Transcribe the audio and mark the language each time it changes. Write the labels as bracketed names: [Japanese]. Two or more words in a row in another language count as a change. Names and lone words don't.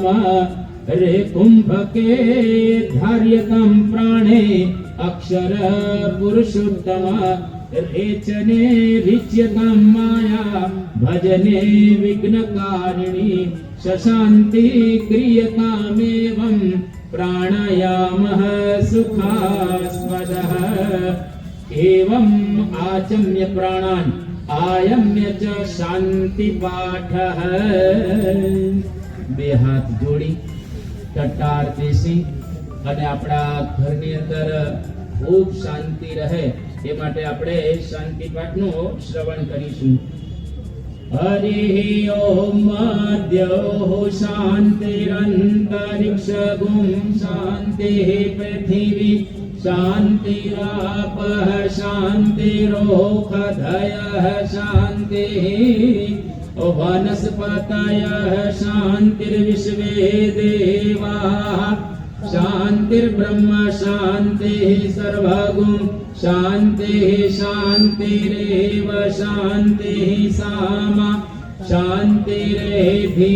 [Sanskrit] रे कुंभके धार्यताम प्राणे अक्षर पुरुषोत्तम. रेचने रिच्यताम माया भजने विघ्नकारिणी. शशांति क्रियतामेवं प्राणायामः सुखास्पदः. एवं आचम्य प्राणान आयम्य च शांति पाठः. [Gujarati] બે હાથ જોડી ટટ્ટાર બેસી અને આપણા ઘરની અંદર ખૂબ શાંતિ રહે એ માટે આપણે શાંતિ પાઠનું શ્રવણ કરીશું. [Sanskrit] हरि ओम अद्यो शांतिरंतरिक्षगुं शांति पृथिवी शान्तिरापः शान्तिरोषधयः शान्तिः वनस्पतयः शान्तिर्विश्वे देवाः शान्तिर्ब्रह्म शान्तिः सर्वगुं शान्तिः शान्तिरेव शान्तिः सामा शान्तिरेधि.